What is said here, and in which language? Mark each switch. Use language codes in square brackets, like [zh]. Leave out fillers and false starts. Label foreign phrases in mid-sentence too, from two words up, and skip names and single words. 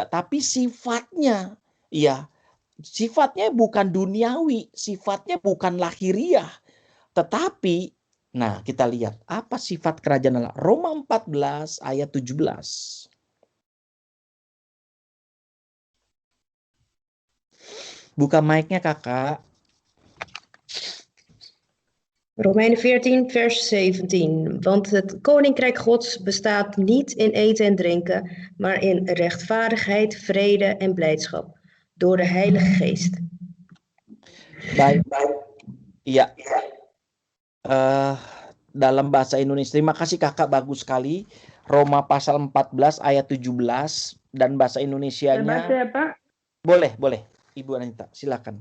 [id] Tapi sifatnya, ya sifatnya bukan duniawi, sifatnya bukan lahiriah. Tetapi, nah kita lihat apa sifat kerajaan Allah. Roma 14 ayat 17. Buka mic-nya kakak. [nl] Romeinen 14 vers 17. Want het koninkrijk Gods bestaat niet in eten en drinken, maar in rechtvaardigheid, vrede en blijdschap. Door de Heilige Geest. [id] Baik. Iya. Dalam bahasa Indonesia. Terima kasih kakak, bagus sekali. Roma pasal 14 ayat 17 dan bahasa Indonesianya. Baca ya Pak. Boleh. Ibu Anita, silakan.